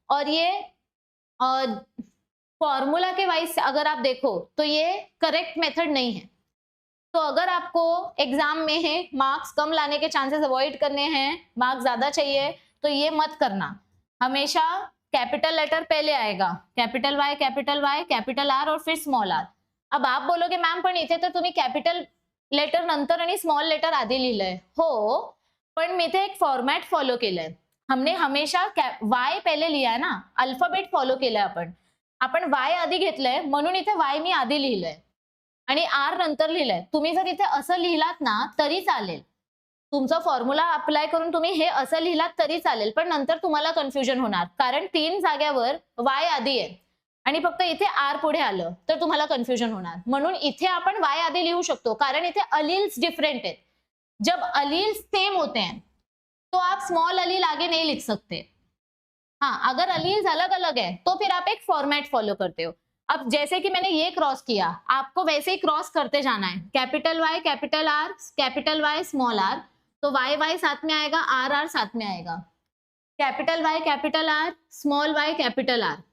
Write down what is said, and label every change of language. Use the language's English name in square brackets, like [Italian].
[Hindi] और ये फॉर्मूला के वाइज अगर आप देखो तो ये करेक्ट मेथड नहीं है। तो अगर आपको एग्जाम में है मार्क्स कम लाने के चांसेस अवॉइड करने हैं, मार्क्स ज्यादा चाहिए, तो ये मत करना। हमेशा कैपिटल लेटर पहले आएगा, कैपिटल वाई, कैपिटल आर और फिर स्मॉल आर। अब आप बोलोगे [Marathi] मॅम पण इथे तर तुम्ही कॅपिटल लेटर नंतर आणि स्मॉल लेटर आधी लिहिलंय। हो, पण मी इथे एक फॉर्मॅट फॉलो केलंय। [Hindi] हमने हमेशा वाय पहिले लिहाय ना, [Marathi] अल्फाबेट फॉलो केलंय आपण वाय आधी घेतलंय म्हणून इथे वाय मी आधी लिहिलंय आणि आर नंतर लिहिलंय। तुम्ही जर इथे असं लिहिलात ना तरी चालेल, तुमचा फॉर्म्युला अप्लाय करून तुम्ही हे असं लिहिलात तरी चालेल, पण नंतर तुम्हाला कन्फ्युजन होणार कारण 3 जाग्यावर वाय आधी आहे आणि फक्त इथे आर पुढे आलं तर तुम्हाला कन्फ्युजन होणार। म्हणून इथे आपण वाय आधी लिहू शकतो कारण इथे अलील्स डिफरेंट आहेत। [Hindi] जब अलील्स सेम होते हैं तो आप स्मॉल अलील आगे नहीं लिख सकते। हाँ, अगर अलील्स अलग अलग है तो फिर आप एक फॉर्मेट फॉलो करते हो। अब जैसे कि मैंने ये क्रॉस किया, आपको वैसे ही क्रॉस करते जाना है, capital Y, capital R, capital Y, small are, तो वाई वाई साथ में आएगा, आर आर साथ में आएगा, capital Y, capital R, small Y, capital R.